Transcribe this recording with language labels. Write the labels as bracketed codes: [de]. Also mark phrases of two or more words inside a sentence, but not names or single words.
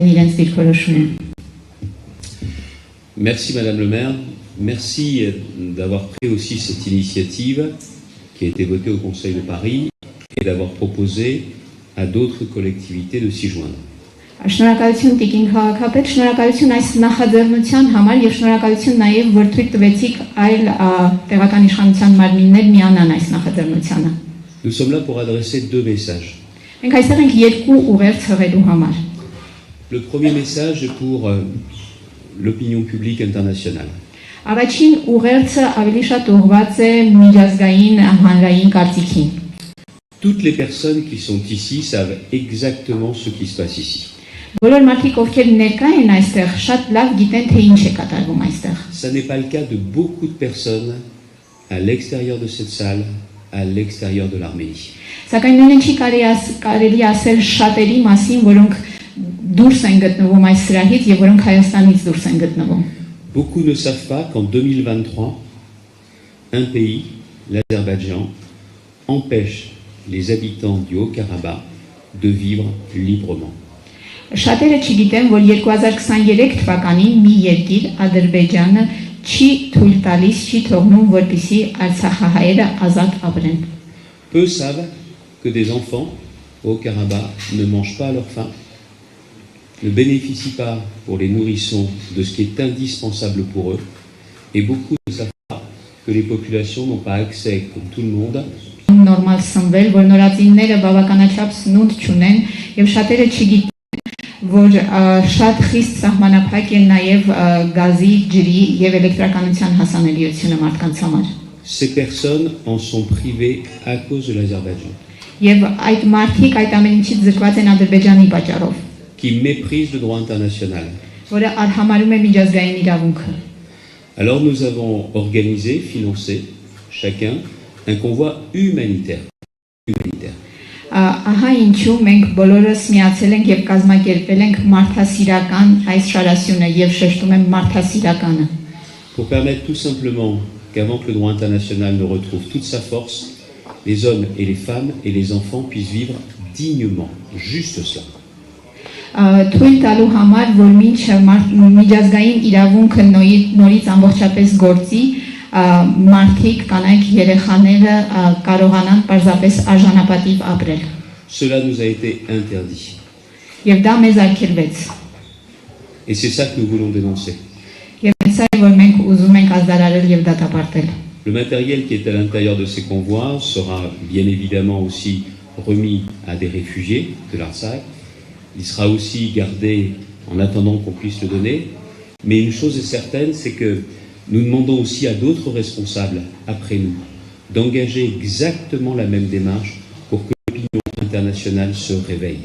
[hy] իրենց դիրքորոշումը։ [fr] Merci Madame le maire, merci d'avoir pris aussi cette initiative qui a été votée au Conseil de Paris et d'avoir proposé à d'autres collectivités de s'y joindre. [hy] Շնորհակալություն Տիկին քաղաքապետ, շնորհակալություն այս նախաձեռնության համար եւ շնորհակալություն նաեւ որ թույլ տվեցիք այլ տեղական իշխանության մարմիններ միանան այս նախաձեռնությանը։ [fr] Nous sommes là pour adresser deux messages. [hy] Մենք այստեղ ենք երկու ուղերձ հղելու համար։ [fr] Le premier message est pour l'opinion publique internationale. [hy] Առաջին ուղերձը ավելի շատ ուղղված է միջազգային հանրային կարծիքին։ [fr] Toutes les personnes qui sont ici savent exactement ce qui se passe ici. [hy] Բոլոր մարդիկ ովքեր ներկա են այստեղ շատ լավ գիտեն թե ինչ է կատարվում այստեղ։ [fr] Ça n'est pas le cas de beaucoup de personnes à l'extérieur de cette salle, à l'extérieur de l'Arménie. [hy] Սակայն նույնը չի կարելի ասել շատերի մասին, որոնք դուրս են գտնվում այս սրահից եւ որոնք Հայաստանից դուրս են գտնվում։ [fr] Beaucoup ne savent pas qu'en 2023, un pays, l'Azerbaïdjan, empêche les habitants du Haut-Karabakh de vivre librement. [hy] Շատերը չգիտեն, որ 2023 թվականին մի երկիր Ադրբեջանը չի թույլ տալիս, չի թողնում, որպեսզի արցախահայերը ազատ ապրեն։ [fr] Peu savent que des enfants au Haut-Karabakh ne mangent pas à leur faim, ne bénéficient pas pour les nourrissons de ce qui est indispensable pour eux, et beaucoup ne savent pas que les populations n'ont pas accès, comme tout le monde, [hy] նորմալ սնվել, որ նորածինները բավականաչափ սնունդ չունեն եւ շատերը չգիտեն, որ շատ խիստ սահմանափակ է նաեւ գազի, ջրի եւ էլեկտրականության հասանելիությունը մարդկանց համար։ [fr] Ces personnes en sont privées à cause de l'Azerbaïdjan, [hy] Եվ այդ մարդիկ այդ ամեն ինչից զրկված են Ադրբեջանի պատճառով, [fr] qui méprise le droit international. [hy] որը արհամարում է միջազգային իրավունքը։ [fr] Alors nous avons organisé, financé, chacun, un convoi humanitaire. [hy] Ահա ինչու մենք բոլորս միացել ենք եւ կազմակերպել ենք մարդասիրական այս շարասյունը եւ շեշտում եմ մարդասիրականը։ [fr] Pour permettre tout simplement qu'avant que le droit international ne retrouve toute sa force, les hommes et les femmes et les enfants puissent vivre dignement, juste cela. [hy] Թույլ տալու համար, որ մինչ միջազգային իրավունքը նորից ամբողջապես գործի, մարդիկ, կանայք, երեխաները կարողանան պարզապես արժանապատիվ ապրել։ [fr] Cela nous a été interdit. [hy] Եվ դա մեզ արգելվեց։ [fr] Et c'est ça que nous voulons dénoncer. [hy] Եվ սա է, որ մենք ուզում ենք ազդարարել եւ դատապարտել։ [fr] Le matériel qui est à l'intérieur de ces convois sera bien évidemment aussi remis à des réfugiés de l'Artsakh. Il sera aussi gardé en attendant qu'on puisse le donner. Mais une chose est certaine, c'est que nous demandons aussi à d'autres responsables, après nous, d'engager exactement la même démarche pour que l'opinion internationale se réveille.